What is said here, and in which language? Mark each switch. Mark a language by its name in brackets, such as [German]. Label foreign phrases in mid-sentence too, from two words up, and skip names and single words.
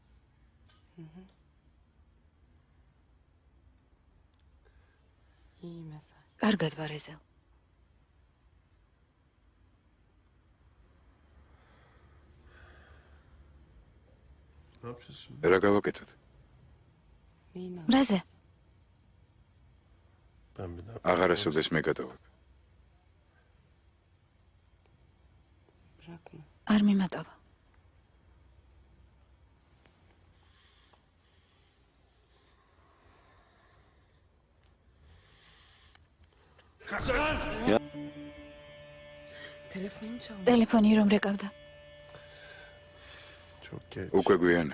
[Georgian] კარგად ვარ ეზელ. [Turkish] Ne yapacağız şimdi? [Georgian] რა გავაკეთოთ? რაზე? [Turkish] Ben bir daha... [Georgian] აღარ ასოდეს მეკატოვებ. არ მიმატოვა. ტელეფონი რომ რეკავდა. [Turkish] Çok geç. [Georgian] უკვე გვიანა.